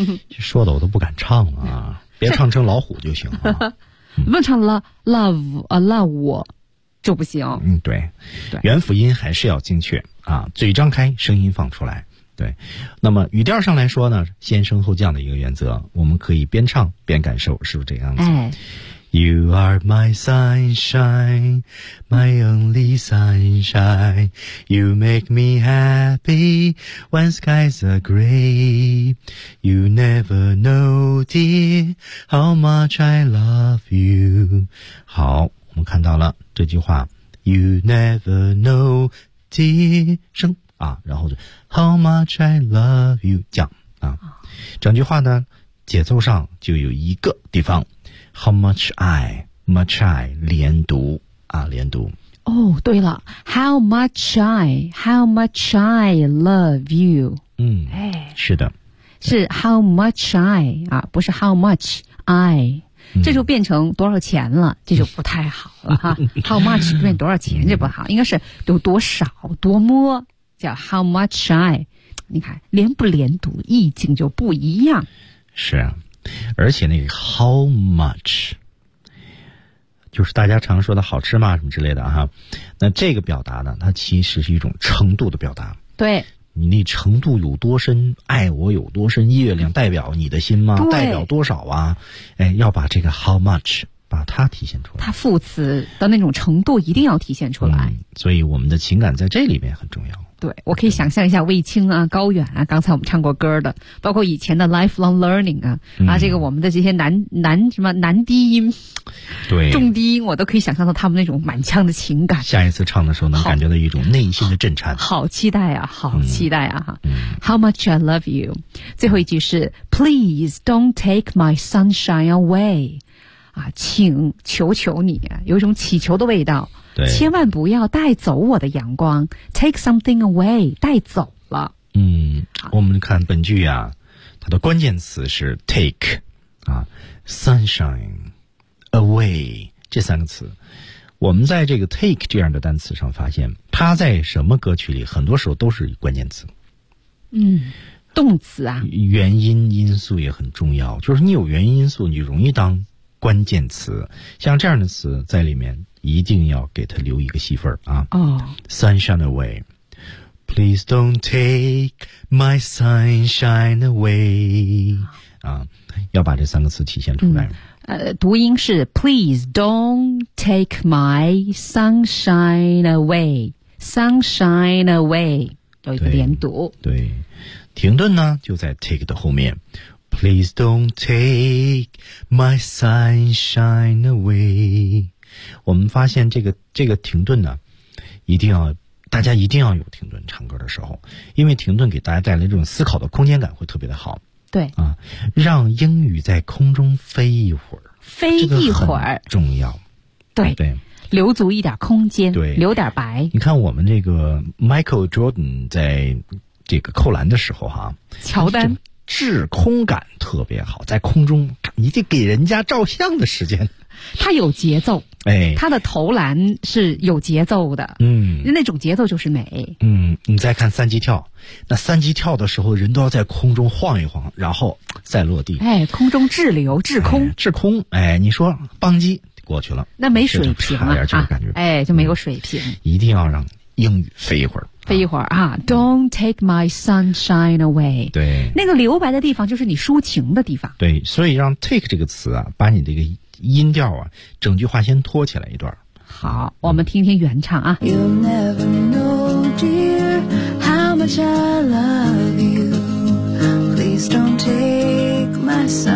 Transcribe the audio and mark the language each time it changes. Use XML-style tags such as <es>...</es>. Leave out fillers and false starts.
<zh>说的我都不敢唱了啊，别唱成老虎就行了。问唱</zh> <en>love, love</en> <zh>我就不行。对。元辅音还是要精确啊，嘴张开声音放出来。对。那么语调上来说呢，先升后降的一个原则，我们可以边唱边感受，是不是这样子。哎，</zh> <en>You are my sunshine, my only sunshine. You make me happy when skies are gray. You never know, dear, how much I love you.</en> <zh>好，我们看到了这句话。</zh> <en>You never know, dear,</en> <zh>声啊，然后就</zh> <en>how much I love you,</en> <zh>降啊。</zh> <en>整句话呢，节奏上就有一个地方。 How much I, much I,</en> <zh>连读啊，连读。哦，对了</zh> <en>，How much I, how much I love you。</en> <zh>是的，是</zh> <en>How much I</en> <zh>啊，不是 How much I，这就变成多少钱了，这就不太好了哈。How much 变成多少钱这不好，应该是有多少多么，叫 How much I。你看连不连读，意境就不一样。是啊。而且那个 how much 就是大家常说的好吃吗什么之类的哈，那这个表达呢，它其实是一种程度的表达。对，你那程度有多深，爱我有多深，月亮代表你的心吗？代表多少啊？哎，要把这个 how much 把它体现出来，它副词的那种程度一定要体现出来。所以我们的情感在这里面很重要。对，我可以想象一下卫青啊，高远啊，刚才我们唱过歌的，包括以前的</zh> <en>lifelong learning</en> <zh>啊，这个我们的这些男什么男低音，对，重低音，我都可以想象到他们那种满腔的情感。下一次唱的时候能感觉到一种内心的震颤。好期待啊，好期待啊。</zh> <en>How much I love you.</en> <zh>最后一句是</zh> <en>Please don't take my sunshine away.</en> <zh>啊，请求求你，有一种祈求的味道。对，千万不要带走我的阳光 ，</zh> <en>take something away，</en> <zh>带走了。我们看本句啊，它的关键词是 take， 啊 ，sunshine away 这三个词。我们在这个 take 这样的单词上发现，它在什么歌曲里，很多时候都是关键词。动词啊，原因因素也很重要，就是你有原因因素，你容易当关键词。像这样的词在里面。一定要给他留一个戏份啊！哦、</zh> <en>，Sunshine away, please don't take my sunshine away 啊！</en> <zh>要把这三个词体现出来。读音是</zh> <en>please don't take my sunshine away, sunshine away</en> <zh>有一个连读。对，停顿呢就在 take 的后面。</zh> <en>Please don't take my sunshine away。</en> <zh>我们发现这个停顿呢，一定要大家一定要有停顿唱歌的时候，因为停顿给大家带来这种思考的空间感会特别的好。对啊，让英语在空中飞一会儿，飞一会儿重要。对对，留足一点空间，对，留点白。你看我们这个 Michael Jordan 在这个扣篮的时候哈，乔丹。滞空感特别好，在空中你得给人家照相的时间，他有节奏，哎，他的投篮是有节奏的，嗯，那种节奏就是美。你再看三级跳，那三级跳的时候人都要在空中晃一晃然后再落地，哎，空中滞留，滞空，滞空，哎，你说棒击过去了那没水平了，这感觉，啊，哎，就没有水平，一定要让英语飞一会儿，飞一会儿啊</zh> <en>！Don't take my sunshine away。</en> <zh>对，那个留白的地方就是你抒情的地方。对，所以让 take 这个词啊，把你这个音调啊，整句话先拖起来一段。好，我们听听原唱啊。</zh> <en>You'll never know, dear, how much I love you. Please don't take my</en>